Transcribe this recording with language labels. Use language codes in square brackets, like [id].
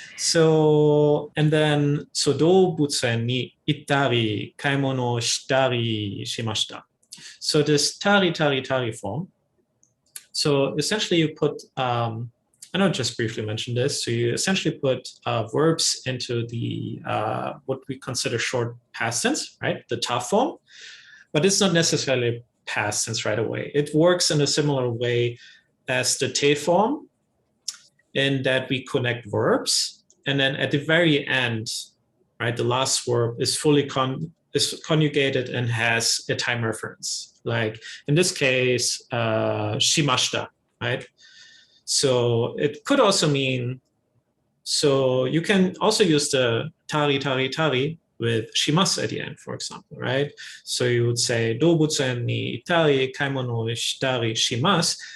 [ja] So, and then, so 動物園に行ったり、買い物したりしました. [en] So this tari form. So essentially you put, I know just briefly mentioned this. So you essentially put verbs into the, what we consider short past tense, right? The ta form, but it's not necessarily past tense right away. It works in a similar way as the te form in that we connect verbs. And then at the very end, right, the last verb is fully is conjugated and has a time reference. Like in this case, shimashita, right? So it could also mean, so you can also use the tari with shimasu at the end, for example, right? [ja] So you would say, 動物園に行ったり、買い物をしたりします.